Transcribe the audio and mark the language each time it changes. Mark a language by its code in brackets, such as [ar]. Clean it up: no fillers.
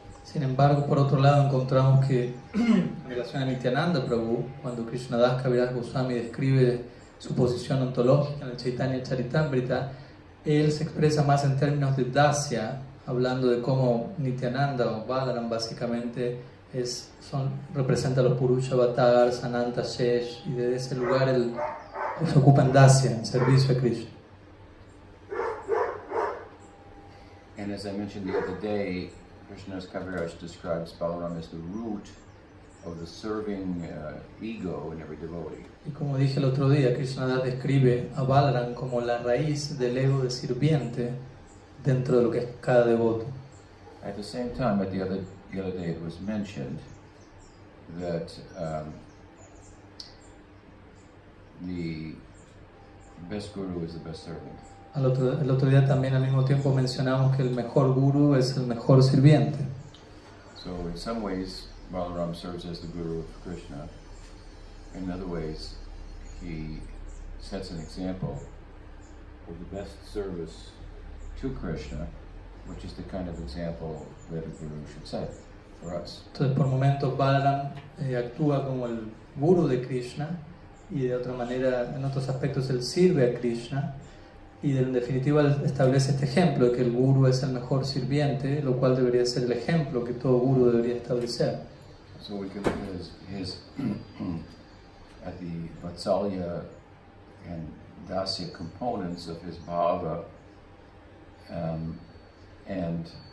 [es] Sin embargo, por otro lado, encontramos que en relación a Nityananda Prabhu, cuando Krishnadas Kaviraj Goswami describe su posición ontológica en el Chaitanya Charitamrita, él se expresa más en términos de Dasya, hablando de cómo Nityananda o Balaram básicamente representa los Purusha Avatars, Ananta Shesh, y desde ese lugar él se ocupa en Dasya, en servicio a Krishna. [en] And as I mentioned the other day, Krishnadas Kaviraj describes Balaram as the root of the serving ego in every devotee. [es] Y como dije el otro día, Krishnadas describe a Balaram como la raíz del ego de sirviente dentro de lo que es cada devoto. [en] At the same time, the other day it was mentioned that the best guru is the best servant. [es] El otro día también al mismo tiempo mencionamos que el mejor guru es el mejor sirviente. [en] So in some ways, Balaram serves as the guru of Krishna. In other ways, he sets an example of the best service to Krishna, which is the kind of example that a guru should set for us. [es] Entonces por momentos Balaram actúa como el guru de Krishna y de otra manera, en otros aspectos, él sirve a Krishna y en definitiva él establece este ejemplo de que el guru es el mejor sirviente, lo cual debería ser el ejemplo que todo guru debería establecer. [en] So we can look at his at the Vatsalya and Dasya components of his bhava and